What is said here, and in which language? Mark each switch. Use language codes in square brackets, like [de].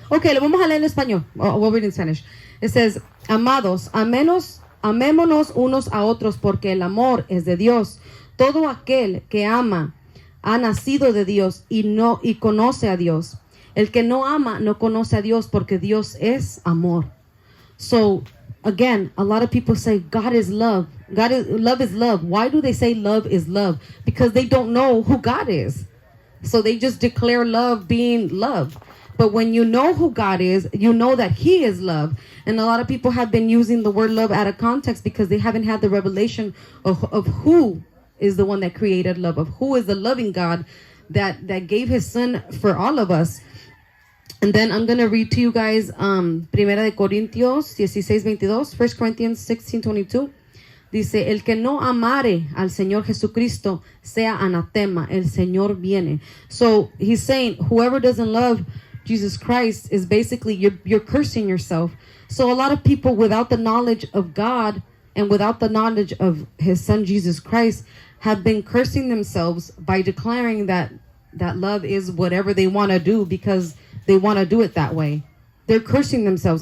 [es] Okay, lo vamos a leer en español. [en] Oh, we'll read in Spanish. It says, [es] amados, amémonos unos a otros, porque el amor es de Dios. Todo aquel que ama ha nacido de Dios y conoce a Dios. El que no ama no conoce a Dios, porque Dios es amor. [en] So, again, a lot of people say God is love. Love is love. Why do they say love is love? Because they don't know who God is. So they just declare love being love. But when you know who God is, you know that He is love. And a lot of people have been using the word love out of context because they haven't had the revelation of who is the one that created love, of who is the loving God that gave His Son for all of us. And then I'm going to read to you guys Primera de Corintios 16:22, 1 Corinthians 16:22. [es] Dice, el que no amare al Señor Jesucristo sea anatema, el Señor viene. [en] So he's saying whoever doesn't love Jesus Christ is basically, you're cursing yourself. So a lot of people without the knowledge of God and without the knowledge of His Son Jesus Christ have been cursing themselves by declaring that love is whatever they want to do because they want to do it that way. They're cursing themselves.